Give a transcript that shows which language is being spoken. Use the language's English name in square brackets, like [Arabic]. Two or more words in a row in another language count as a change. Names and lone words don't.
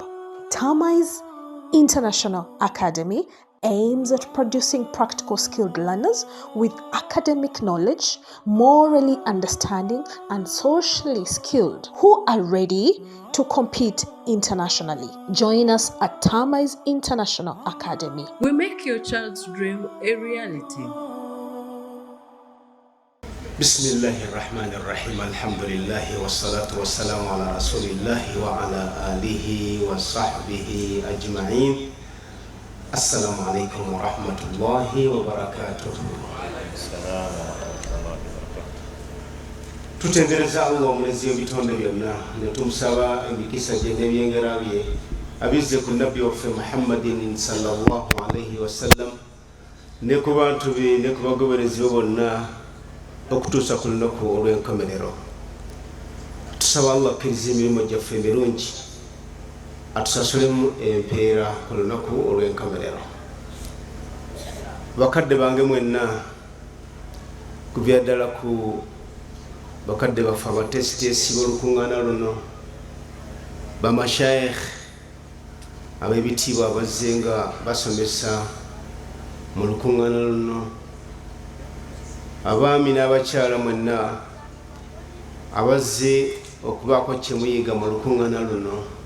[English] Tamais International Academy aims at producing practical skilled learners with academic knowledge, morally understanding, and socially skilled who are ready to compete internationally. Join us at Tamais International Academy. We make your child's dream a reality. [Arabic] بسم الله الرحمن الرحيم. الحمد لله والصلاة والسلام على رسول الله وعلى آله وصحبه أجمعين. السلام عليكم ورحمة الله وبركاته. [Ganda] Tutendereza Allah omulezi w'ebitonde byonna ne tumusaba emikisa gye n'ebyengera bye abizze ku nabbi waffe Muhammadin [Arabic] صلى الله عليه وسلم [Ganda] ne ku bantu be ne ku bagoberezi be bonna okutuusa ku lunaku olw'enkomerero. Tusaba Allah akkiriza emirimu gyaffe emirungi atusasulemu empeera ku lunaku olw'enkomerero. Bakadde bange mwenna kubya ddala ku bakadde baffe abateesiteesi b'olukuŋŋaana luno, bamashayikh ab'ebitiibwa abazze nga basomesa mu lukuŋŋaana luno, abaami n'abakyala mwenna abazze okubaako kye muyiga mu lukuŋŋaana luno.